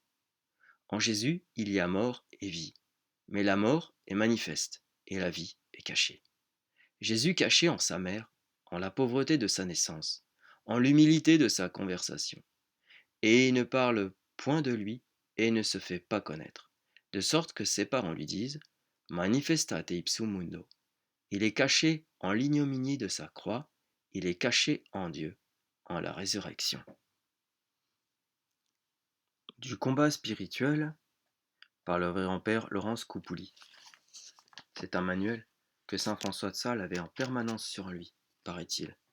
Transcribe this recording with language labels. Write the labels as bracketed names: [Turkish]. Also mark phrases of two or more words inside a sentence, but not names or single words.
[French] En Jésus, il y a mort et vie, mais la mort est manifeste, et la vie est cachée. Jésus caché en sa mère, en la pauvreté de sa naissance, en l'humilité de sa conversation. Et il ne parle point de lui et ne se fait pas connaître, de sorte que ses parents lui disent [Latin] Manifestate ipsum mundo. [French] Il est caché en l'ignominie de sa croix, il est caché en Dieu, en la résurrection. Du combat spirituel par le révérend père Laurence Coupouli. C'est un manuel que saint François de Sales avait en permanence sur lui, paraît-il.